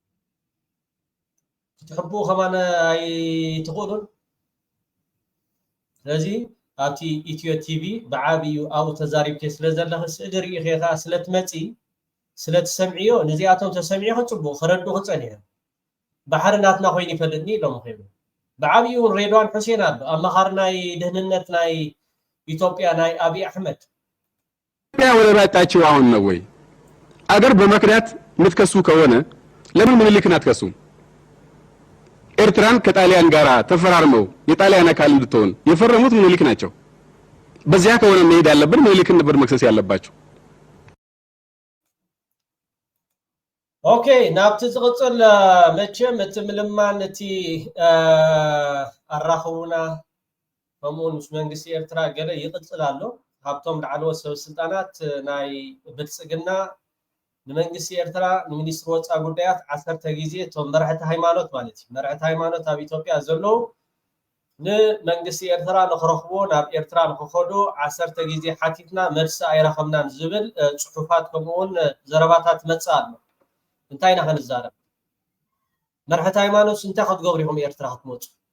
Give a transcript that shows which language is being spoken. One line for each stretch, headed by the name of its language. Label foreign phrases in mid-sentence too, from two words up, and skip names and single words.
Tigrinya: ክትሕብኡ ከማነ ኣይትኽእሉን ስለዚ ኣብቲ ኢትዮ ቲቪ ብዓብዩ ኣብኡ ተዛሪብከ ስለ ዘለኺ ስእሊ ርኢኸ ከዓ ስለትመፂ ስለትሰምዕዮ ነዚኣቶም ተሰሚዑ ክፅቡቕ ክረድኡ ክፀኒሐ ባሕሪ ናትና ኮይኑ ይፈልጥኒ ኢሎም ኸይኑ ብዓብዩ እውን ሬድዋን ሁሴን ኣሎ ኣመኻሪ ናይ ድህንነት ናይ ኢትዮጵያ ናይ አብይ አሕመድ
Amharic: ኢትዮጵያ ወደ ራጣችሁ አሁን ነው ወይ አገር በመክዳት ምትከሱ ከሆነ ለምን ምኒልክን አትከሱም? ኤርትራን ከጣሊያን ጋር ተፈራርመው የጣሊያን አካል እንድትሆን የፈረሙት ምኒልክ ናቸው። በዚያ ከሆነ መሄድ ያለብን ምኒልክን ነበር መክሰስ ያለባቸው።
Tigrinya: ኦኬ ናብቲ ዝቅፅል መቸም እቲ ምልማን እቲ ኣራኽቡና ከምኡውን ምስ መንግስቲ ኤርትራ ገለ ይቅፅል ኣሎ ካብቶም ላዕለዎት ሰበስልጣናት ናይ ብልፅግና ንመንግስቲ ኤርትራ ንሚኒስትሪ ወፃኢ ጉዳያት 10 ግዜ እቶም መራሕቲ ሃይማኖት ማለት እዩ መራሕቲ ሃይማኖት ኣብ ኢትዮጵያ ዘለዉ ንመንግስቲ ኤርትራ ንኽረኽቦ ናብ ኤርትራ ንክኸዱ 10 ግዜ ሓቲትና መልሲ ኣይረኸብናን ዝብል ፅሑፋት ከምኡውን ዘረባታት መፅእ ኣሎ እንታይ ኢና ክንዛረብ መራሕቲ ሃይማኖት እንታይ ክትገብሩ ኢኹም ኤርትራ ክትመፁ